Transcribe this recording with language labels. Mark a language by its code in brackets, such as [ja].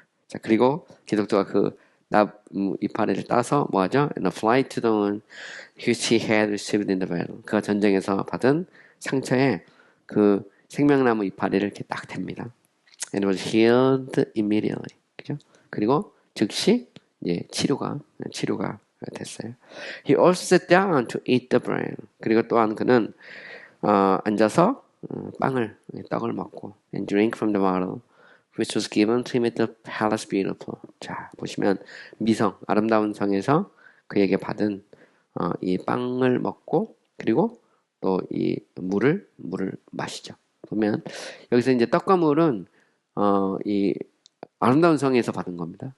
[ko] 자 그리고 기독교가 그 이파리를 따서 뭐하죠? [en] And fly to the one which he had received in the battle. [ko] 그가 전쟁에서 받은 상처에 그 생명나무 이파리를 이렇게 딱 댑니다. [en] And was healed immediately. [ko] 그죠? 그리고 즉시 이제 치료가 됐어요. [en] He also sat down to eat the bread. [ko] 그리고 또한 그는 앉아서 떡을 먹고 [en] and drink from the bottle which was given to him at the palace beautiful. [ko] 자 보시면 미성 아름다운 성에서 그에게 받은 이 빵을 먹고 그리고 또 이 물을 마시죠. 보면 여기서 이제 떡과 물은 이 아름다운 성에서 받은 겁니다.